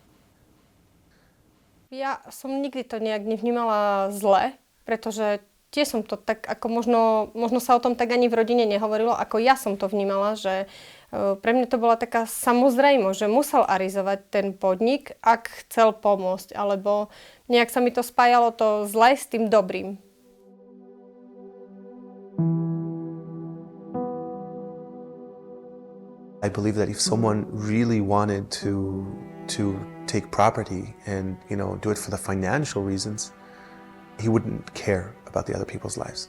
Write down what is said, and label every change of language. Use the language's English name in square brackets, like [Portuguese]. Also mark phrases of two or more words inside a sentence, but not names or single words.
[Slovak] Ja som nikdy to nejak nevnímala zle, pretože tiež som to tak, ako možno sa o tom tak ani v rodine nehovorilo, ako ja som to vnímala, že pre mňa to bola taká samozrejmosť, že musel arizovať ten podnik, ak chcel pomôcť, alebo nejak sa mi to spájalo to zlé s tým dobrým. [English] I believe that if someone really wanted to take property and, do it for the financial reasons, he wouldn't care about the other people's lives.